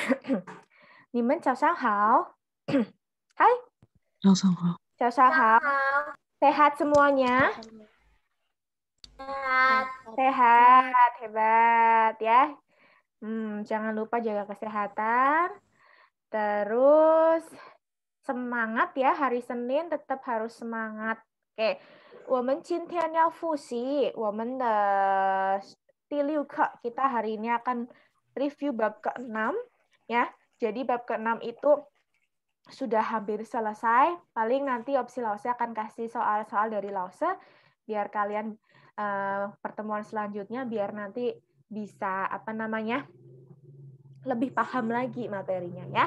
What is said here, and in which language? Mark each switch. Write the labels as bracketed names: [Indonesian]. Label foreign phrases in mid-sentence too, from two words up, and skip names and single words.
[Chinese] 你们早上好。Hai, 早上好。早上好. [Indonesian] Sehat semuanya? Sehat. Sehat, hebat ya. Jangan lupa jaga kesehatan. Terus semangat ya, hari Senin tetap harus semangat. Oke, [Chinese] 我们今天要复习我们的第6课. [Indonesian] Kita hari ini akan review bab ke-6 ya. Jadi bab ke-6 itu sudah hampir selesai. Paling nanti opsi Lause akan kasih soal-soal dari Lause biar kalian pertemuan selanjutnya biar nanti bisa lebih paham lagi materinya ya.